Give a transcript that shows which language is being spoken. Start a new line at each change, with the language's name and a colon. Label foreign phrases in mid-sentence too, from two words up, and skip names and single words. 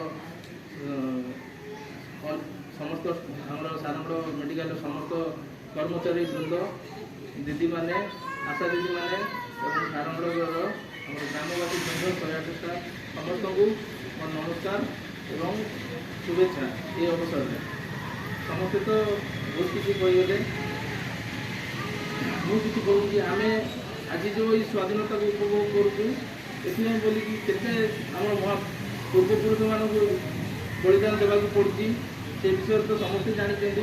Odia: ଆମର ସାରଙ୍ଗର ମେଡ଼ିକାଲର ସମସ୍ତ କର୍ମଚାରୀ ବୃନ୍ଦ, ଦିଦିମାନେ, ଆଶା ଦିଦିମାନେ ଏବଂ ସାରଙ୍ଗର ଆମର ଗ୍ରାମବାସୀ ବୃନ୍ଦ, 108 ଷ୍ଟାଫ୍ ସମସ୍ତଙ୍କୁ ମୋର ନମସ୍କାର ଏବଂ শুভেচ্ছা।
Bangla: এই অবসরে
Odia: ସମସ୍ତେ ତ ବହୁତ କିଛି କହିଗଲେ, ମୁଁ କିଛି କହୁଛି। ଆମେ ଆଜି ଯେଉଁ ଏଇ ସ୍ୱାଧୀନତାକୁ ଉପଭୋଗ କରୁଛୁ ଏଥିପାଇଁ ବୋଲିକି କେତେ ଆମର ପୂର୍ବପୁରୁଷମାନଙ୍କୁ ବଳିଦାନ ଦେବାକୁ ପଡ଼ୁଛି ସେ ବିଷୟରେ ତ ସମସ୍ତେ ଜାଣିଛନ୍ତି।